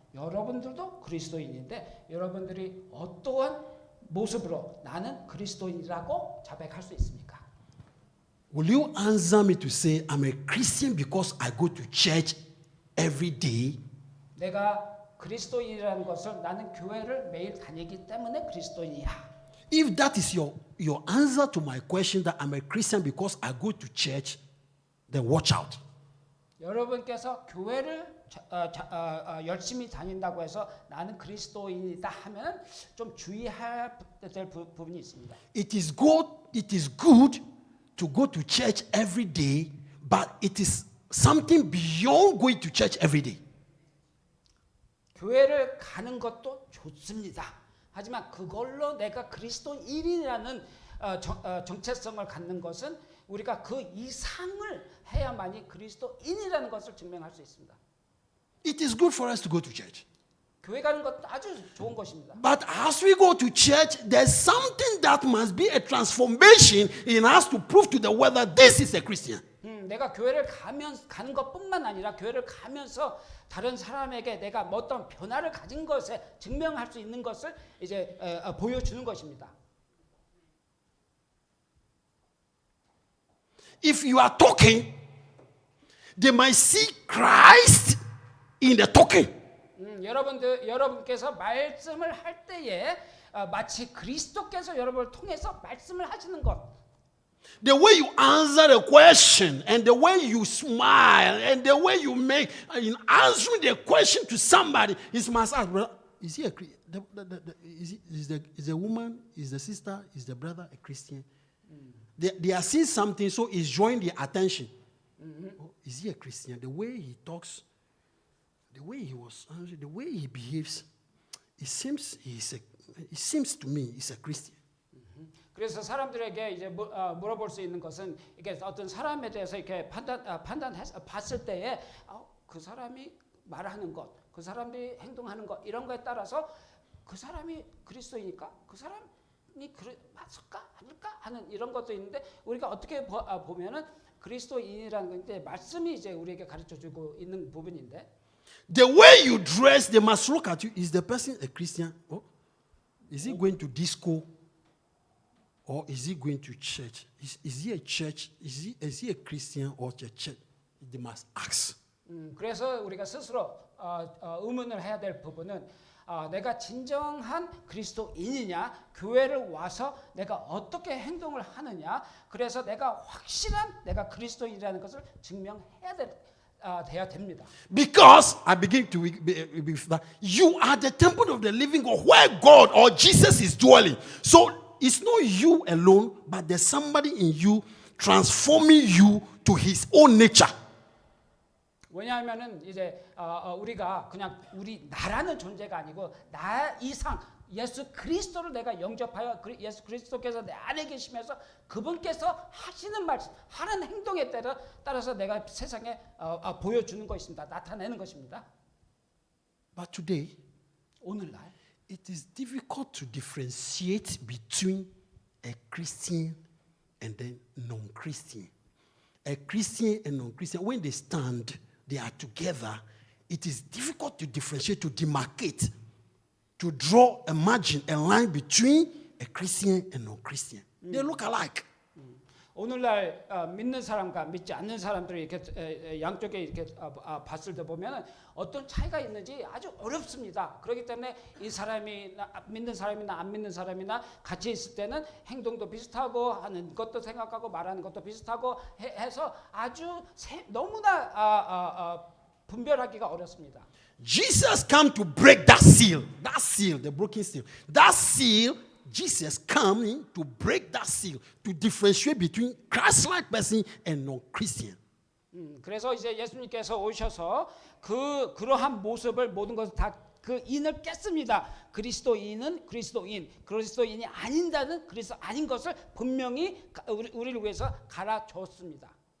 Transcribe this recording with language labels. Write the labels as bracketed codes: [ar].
[ko] 여러분들도 그리스도인인데 여러분들이 어떠한 모습으로 나는 그리스도인이라고 자백할 수 있습니까? [en] Will you answer me to say I'm a Christian because I go to church every day? [ko] 내가 그리스도인이라는 것을 나는 교회를 매일 다니기 때문에 그리스도인이야. [en] If that is your answer to my question that I'm a Christian because I go to church, then watch out. [ko] 여러분께서 교회를 열심히 다닌다고 해서 나는 그리스도인이다 하면 좀 주의해야 될 부분이 있습니다. [en] It is good to go to church every day, but it is something beyond going to church every day. [ko] 교회를 가는 것도 좋습니다. 하지만 그걸로 내가 그리스도인이라는 정체성을 갖는 것은 우리가 그 이상을 해야만이 그리스도인이라는 것을 증명할 수 있습니다. [en] It is good for us to go to church. [ko] 교회 가는 것도 아주 좋은 것입니다. [en] But as we go to church, there's something that must be a transformation in us to prove to the world that this is a Christian. [ko] 내가 교회를 가는 것뿐만 아니라 교회를 가면서 다른 사람에게 내가 어떤 변화를 가진 것에 증명할 수 있는 것을 이제 보여주는 것입니다. [en] If you are talking, they might see Christ in the talking. [ko] 여러분께서 말씀을 할 때에 마치 그리스도께서 여러분을 통해서 말씀을 하시는 것. [en] The way you answer the question and the way you smile and the way you make in answering the question to somebody is must ask, is he a is the woman, is the sister, is the brother a Christian? They are seeing something, so it's drawing their attention. Oh, is he a Christian? The way he talks, the way he was answering, the way he behaves, it seems to me he's a Christian. [ko] 그래서 사람들에게 이제 물어볼 수 있는 것은 이게 어떤 사람에 대해서 이렇게 봤을 때에 그 사람이 말하는 것, 그 사람이 행동하는 것 이런 거에 따라서 그 사람이 그리스도이니까 그 사람이 맞을까 아닐까 하는 이런 것도 있는데 우리가 어떻게 보면은 그리스도인이라는 건데 말씀이 이제 우리에게 가르쳐주고 있는 부분인데. [en] The way you dress, they must look at you. Is the person a Christian? Oh, is he going to disco? Or is he going to church? Is he a church? Is he a Christian or a church? They must ask. [ko] 그래서 우리가 스스로 의문을 해야 될 부분은 내가 진정한 그리스도인이냐, 교회를 와서 내가 어떻게 행동을 하느냐, 그래서 내가 확실한 내가 그리스도인이라는 것을 증명해야 돼야 됩니다. [en] Because I begin to you are the temple of the living God, where God or Jesus is dwelling. So it's not you alone, but there's somebody in you transforming you to his own nature. [ko] 왜냐하면은 이제 우리가 그냥 나라는 존재가 아니고 나 이상 예수 그리스도를 내가 영접하여 예수 그리스도께서 내 안에 계시면서 그분께서 하시는 말씀, 하는 행동에 따라서 내가 세상에 보여주는 것입니다. 나타내는 것입니다. [en] But today, [ko] 오늘날 [en] it is difficult to differentiate between a Christian and then non-Christian. A Christian and non-Christian, when they stand, they are together. It is difficult to differentiate, to demarcate, to draw a margin, a line between a Christian and non-Christian. They look alike. [ko] 오늘날 믿는 사람과 믿지 않는 사람들이 이렇게 양쪽에 이렇게 봤을 때 보면 어떤 차이가 있는지 아주 어렵습니다. 그렇기 때문에 이 사람이 믿는 사람이나 안 믿는 사람이나 같이 있을 때는 행동도 비슷하고 하는 것도 생각하고 말하는 것도 비슷하고 해서 아주 너무나 분별하기가 어렵습니다. [en] Jesus came to break that seal, the broken seal. That seal, Jesus coming to break that seal, to differentiate between Christ-like person and non-Christian. [ko] 그래서 이제 예수님께서 오셔서 그러한 모습을 모든 것을 다 그 인을 깼습니다. 그리스도인은 그리스도인이 아닌다는 그리스도 아닌 것을 분명히 우리를 위해서 갈아줬습니다.